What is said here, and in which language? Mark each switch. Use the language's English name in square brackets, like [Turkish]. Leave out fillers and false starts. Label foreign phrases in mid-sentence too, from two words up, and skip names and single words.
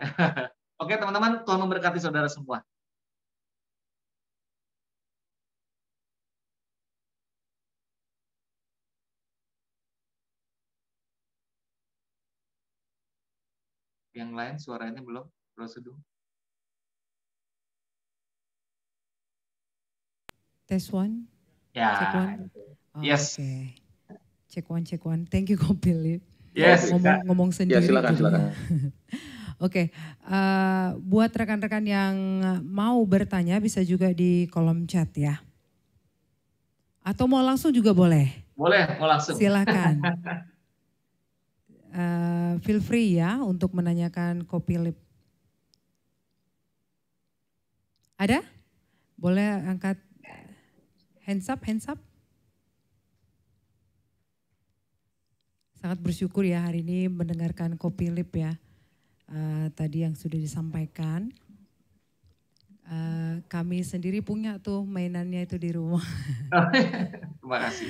[Indonesian] Oke teman-teman, Tuhan memberkati saudara semua. Yang lain suaranya belum Bro Sudung. [English] Test one. [Indonesian] Ya. [English] Check one. Oh, yes. Okay. Check one. Thank you, Philip. Yes. [Indonesian] Ngomong sendiri. Ya, silakan. Oke, buat rekan-rekan yang mau bertanya bisa juga di kolom chat ya. Atau mau langsung juga boleh. Boleh, mau langsung. Silakan. [English] Feel free [Indonesian] ya untuk menanyakan Philip. Ada? Boleh angkat [English] hands up. [Indonesian] Sangat bersyukur ya hari ini mendengarkan Philip ya. Tadi yang sudah disampaikan. Kami sendiri punya tuh mainannya itu di rumah. Terima kasih.